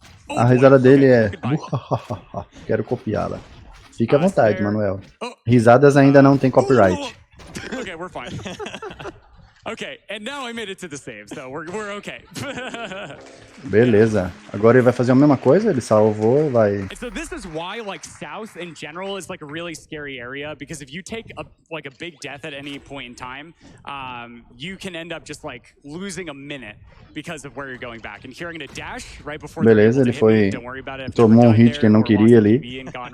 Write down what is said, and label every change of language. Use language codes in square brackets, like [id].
[pt] A risada dele é... Quero copiá-la. Fique à vontade, Manuel. Risadas ainda não tem copyright. [en] Okay, and now I made it to the save, so we're okay. [pt] Beleza. Agora ele vai fazer a mesma coisa, ele salvou, vai... [en] So this is why, like, south in general is, like, a really scary area, because if you take, a big death at any point in time, you can end up just, like, losing a minute because of where you're going back. And here I'm gonna dash right before... [pt] Beleza, ele foi... Tomou um hit que ele não queria ali.